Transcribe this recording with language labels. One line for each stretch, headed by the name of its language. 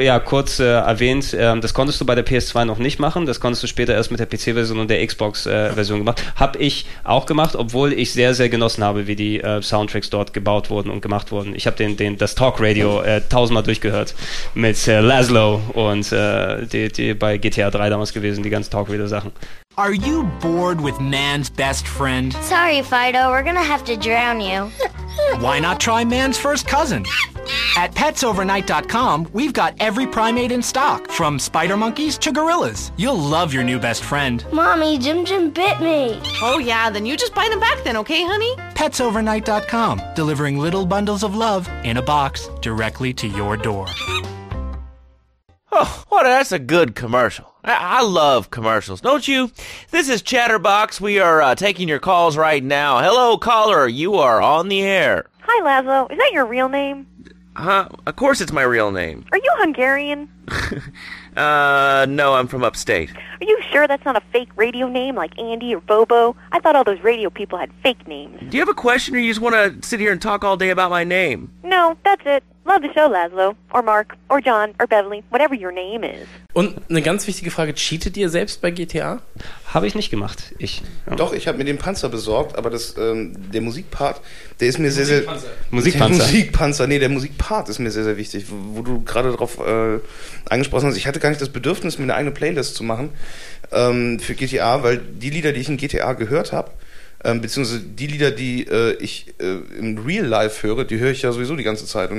German: Ja, kurz erwähnt, das konntest du bei der PS2 noch nicht machen, das konntest du später erst mit der PC-Version und der Xbox-Version gemacht. Hab ich auch gemacht, obwohl ich sehr, sehr genossen habe, wie die Soundtracks dort gebaut wurden und gemacht wurden. Ich habe das Talk-Radio 1000-mal durchgehört mit Laszlo und die bei GTA 3 damals gewesen, die ganzen Talk-Radio-Sachen.
English: Are you bored with man's best friend? Sorry, Fido, we're gonna have to drown you. Why not try man's first cousin? At PetsOvernight.com, we've got every primate in stock, from spider monkeys to gorillas. You'll love your new best friend. Mommy, Jim Jim bit me. Oh yeah, then you just buy them back then, okay, honey? PetsOvernight.com, delivering little bundles of love in a box directly to your door. Oh, what, that's a good commercial. I love commercials, don't you? This is Chatterbox. We are taking your calls right now. Hello, caller. You are on the air. Hi, Laszlo. Is that your real name? Of course it's my real name. Are you Hungarian? No, I'm from upstate. Are you sure that's not a fake radio name like Andy or Bobo? I thought all those radio people had fake names. Do you have a question or you just want to sit here and talk all day about my name? No, that's it. Love the show, Laszlo. Or Mark. Or John. Or Beverly. Whatever your name is.
German: Und eine ganz wichtige Frage, cheatet ihr selbst bei GTA? Habe ich nicht gemacht. Ich. Ja. Doch, ich habe mir den Panzer besorgt, aber der Musikpart, der ist mir sehr, sehr... Der Musikpart ist mir sehr, sehr wichtig, wo du gerade darauf angesprochen hast. Ich hatte gar nicht das Bedürfnis, mir eine eigene Playlist zu machen für GTA, weil die Lieder, die ich in GTA gehört habe, beziehungsweise die Lieder, die ich im Real Life höre, die höre ich ja sowieso die ganze Zeit.